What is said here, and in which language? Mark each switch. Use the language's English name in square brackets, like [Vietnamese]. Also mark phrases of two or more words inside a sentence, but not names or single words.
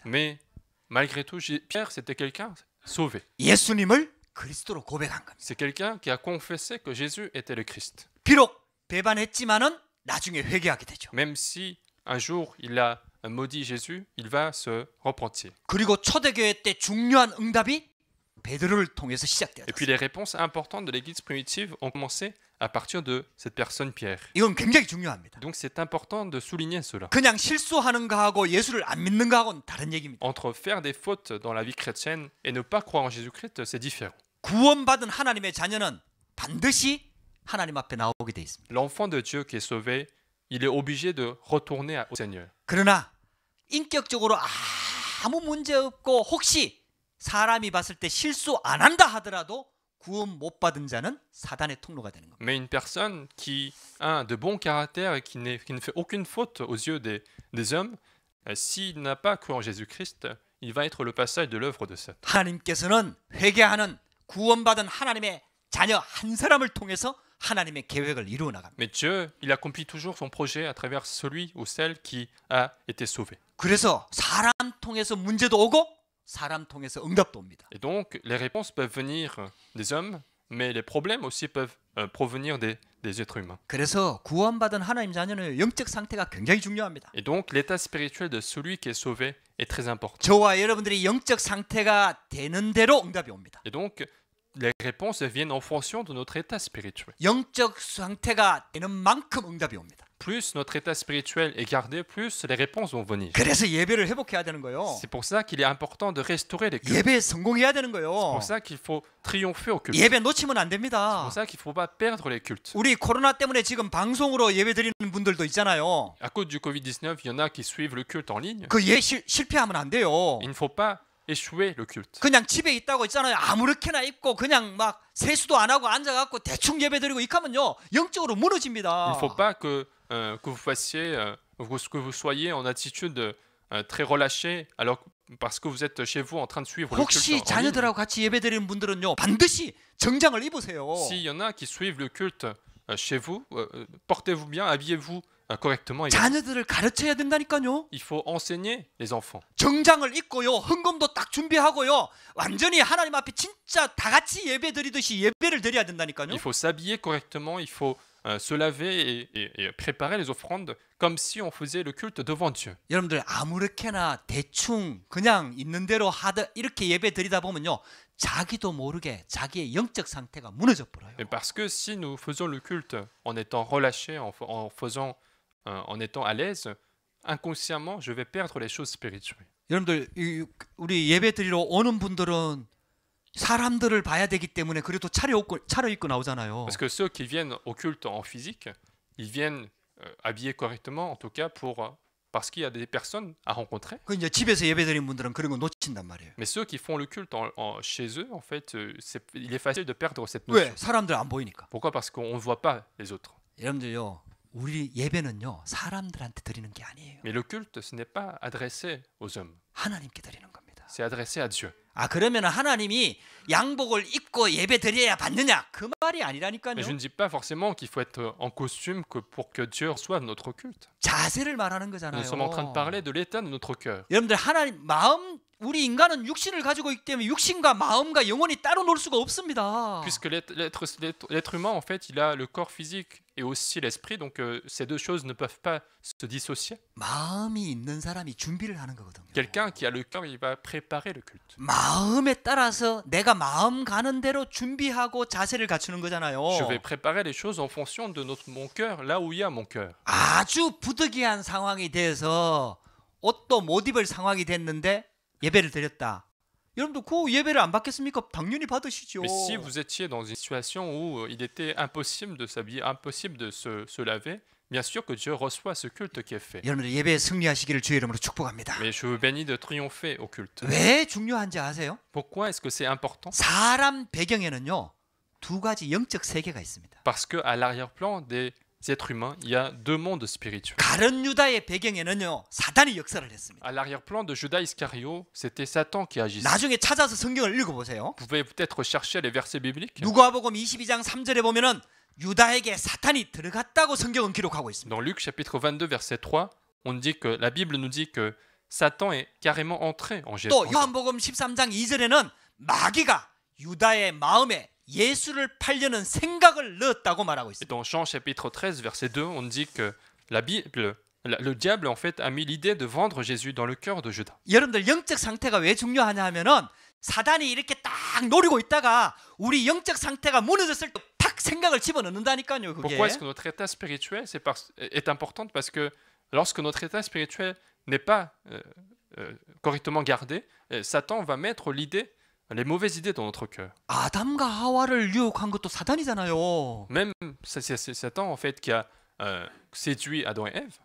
[French] Mais malgré tout, Pierre, c'était quelqu'un sauvé. [Korean] 예수님을 그리스도로 고백한 겁니다. [French] C'est quelqu'un qui a confessé que Jésus était le Christ. [Korean] 비록 배반했지만은 나중에 회개하게 되죠. [French] Même si un jour il a maudit Jésus, il va se repentir. [Korean] 그리고 초대교회 때 중요한 응답이 베드로를 통해서 [French] Et puis [Korean] 시작되었어요. [French] les réponses importantes de l'Église primitive ont commencé à partir de cette personne Pierre. [Korean] 이건 굉장히 중요합니다. [French] Donc c'est important de souligner cela. [Korean] 그냥 실수하는 거하고 예수를 안 믿는 거하고는 다른 얘기입니다. [French] Entre faire des fautes dans la vie chrétienne et ne pas croire en Jésus-Christ, c'est différent. [Korean] 구원받은 하나님의 자녀는 반드시 하나님 앞에 나오게 돼 있습니다. [French] L'enfant de Dieu qui est sauvé, il est obligé de retourner au Seigneur. [Korean] 그러나 인격적으로 아무 문제 없고 혹시 사람이 봤을 때 실수 안 한다 하더라도 구원 못 받은 자는 사단의 통로가 되는 겁니다. [French] Mais une personne qui a de bon caractère et qui ne fait aucune faute aux yeux des hommes, s'il n'a pas cru en Jésus-Christ, il va être le passage de l'œuvre de Satan. [Korean] 하나님께서는 회개하는 구원받은 하나님의 자녀 한 사람을 통해서 하나님의 계획을 이루어 나갑니다. [French] Mais Dieu, il accomplit toujours son projet à travers celui ou celle qui a été sauvé. [Korean] 그래서 사람 통해서 문제도 오고 사람 통해서 응답도 옵니다. [French] Et donc, les réponses peuvent venir des hommes, mais les problèmes aussi peuvent provenir des êtres humains. [Korean] 그래서 구원받은 하나님 자녀는 영적 상태가 굉장히 중요합니다. [French] Et donc, l'état spirituel de celui qui est sauvé est très important. [Korean] 저와 여러분들이 영적 상태가 되는 대로 응답이 옵니다. [French] Et donc, les réponses viennent en fonction de notre état spirituel. [Korean] 영적 상태가 되는 만큼 응답이 옵니다. [French] Plus notre état spirituel est gardé, plus les réponses vont venir. [Korean] 그래서 예배를 회복해야 되는 거예요. [French] C'est pour ça qu'il est important de restaurer les cultes. [Korean] 예배에 성공해야 되는 [French] C'est [Korean] 거예요. [French] pour ça qu'il faut triompher au culte. C'est [Korean] 예배 놓치면 안 됩니다. [French] pour ça qu'il ne faut pas perdre les cultes. [Korean] 우리 코로나 때문에 지금 방송으로 예배 드리는 분들도 있잖아요. [French] À cause du Covid-19, il y en a qui suivent le culte en ligne. [Korean] 그 실패하면 안 돼요. [French] Il ne faut pas échouer le culte. [Korean] 그냥 집에 있다고 있잖아요. 아무렇게나 입고 그냥 막 세수도 안 하고 앉아갖고 대충 예배 드리고 이하면요 영적으로 [French] Il [Korean] 무너집니다. [French] ne faut pas que vous fassiez, que vous soyez en attitude très relâchée, alors parce que vous êtes chez vous en train de suivre le culte [Korean] 혹시 [French] en ligne. [Korean] 자녀들하고 같이 예배 드리는 분들은요 반드시 정장을 입으세요. [French] S'il y en a qui suivent le culte chez vous, portez-vous bien, habillez-vous correctement. [Korean] 자녀들을 가르쳐야 된다니까요. [French] Il faut enseigner les enfants. [Korean] 정장을 입고요 헌금도 딱 준비하고요 완전히 하나님 앞에 진짜 다 같이 예배 드리듯이 예배를 드려야 된다니까요. [French] Il faut s'habiller correctement, il faut se laver et préparer les offrandes comme si on faisait le culte devant Dieu. [Korean] 여러분들 아무렇게나 대충 그냥 있는 대로 하다 이렇게 예배 드리다 보면요 자기도 모르게 자기의 영적 상태가 무너져 버려요. [French] Mais parce que si nous faisons le culte en étant relâchés, en étant à l'aise, inconsciemment, je vais perdre les choses spirituelles. [Korean] 여러분들 우리 예배 드리러 오는 분들은 사람들을 봐야 되기 때문에 그래도 차려입고 나오잖아요. [French] Parce que ceux qui viennent au culte en physique, ils viennent habillés correctement, en tout cas parce qu'il y a des personnes à rencontrer. [Korean] 그 이제 집에서 예배 드리는 분들은 그런 거 놓친단 말이에요. [French] Mais ceux qui font le culte chez eux, en fait, il est facile de perdre cette [Korean] 왜? [French] notion. [Korean] 사람들 안 보이니까. [French] Pourquoi? Parce qu'on ne voit pas les autres. [Korean] 여러분들요 우리 예배는요 사람들한테 드리는 게 아니에요. [French] Mais le culte, ce n'est pas adressé aux hommes, [Korean] 하나님께 드리는 겁니다. [French] c'est adressé à Dieu. [Korean] 아 그러면 하나님이 양복을 입고 예배 드려야 받느냐? 그 말이 아니라니까요. [French] Mais je ne dis pas forcément qu'il faut être en costume pour que Dieu reçoive notre culte. [Korean] 자세를 말하는 [French] Nous [Korean] 거잖아요. [French] sommes en train de parler de l'état de notre cœur. [Korean] 여러분들 하나님 마음 우리 인간은 육신을 가지고 있기 때문에 육신과 마음과 영혼이 따로 놀 수가 없습니다. [French] Puisque l'être humain, en fait, il a le corps physique et aussi l'esprit, donc ces deux choses ne peuvent pas se dissocier. [Korean] 마음이 있는 사람이 준비를 하는 거거든요. [French] Quelqu'un qui a le cœur, il va préparer le culte. [Korean] 마음에 따라서 내가 마음 가는 대로 준비하고 자세를 갖추는 거잖아요. [French] Je vais préparer les choses en fonction de mon cœur, là où il y a mon cœur. [Korean] 아주 부득이한 상황이 돼서 옷도 못 입을 상황이 됐는데 예배를 드렸다. 여러분들 그 예배를 안 받겠습니까? 당연히 받으시죠. [French] Mais si vous étiez dans une situation où il était impossible de s'habiller, impossible de se laver, bien sûr que Dieu reçoit ce culte qui est fait. [Korean] 여러분들 예배에 승리하시기를 주의 이름으로 축복합니다. [French] Mais je vous bénis de triompher au culte. [Korean] 왜 중요한지 아세요? [French] Pourquoi est-ce que c'est important? [Korean] 사람 배경에는요 두 가지 영적 세계가 있습니다. [French] Parce qu'à l'arrière-plan des êtres humains, il y a deux mondes spirituels. [Korean] 가룟 유다의 배경에는요 사단이 역사를 했습니다. [French] À l'arrière-plan de Judas Iscario, c'était Satan qui agissait. [Korean] 나중에 찾아서 성경을 읽어보세요. [French] Vous pouvez peut-être chercher les versets bibliques. [Korean] 누가복음 22장 3절에 보면은 유다에게 사탄이 들어갔다고 성경은 기록하고 있습니다. [French] Dans Luc chapitre 22 verset 3, on dit que la Bible nous dit que Satan est carrément entré en Jésus. [Korean] 또 요한복음 13장 2절에는 마귀가 유다의 마음에 예수를 팔려는 생각을 넣었다고 말하고 [French] Et [Korean] 있습니다. [French] dans Jean chapitre 13 verset 2, on dit que la Bible, le diable en fait a mis l'idée de vendre Jésus dans le cœur de Judas. [Korean] 여러분들 영적 상태가 왜 중요하냐 하면은 사단이 이렇게 딱 노리고 있다가 우리 영적 상태가 무너졌을 때 탁 생각을 집어넣는다니까요. 그게. [French] Pourquoi est-ce que notre état spirituel est importante? Parce que lorsque notre état spirituel n'est pas correctement gardé, Satan va mettre les mauvaises idées dans notre cœur. [Korean] 아담과 하와를 유혹한 것도 사단이잖아요. [French] Même c'est Satan en fait qui a séduit Adam et Ève.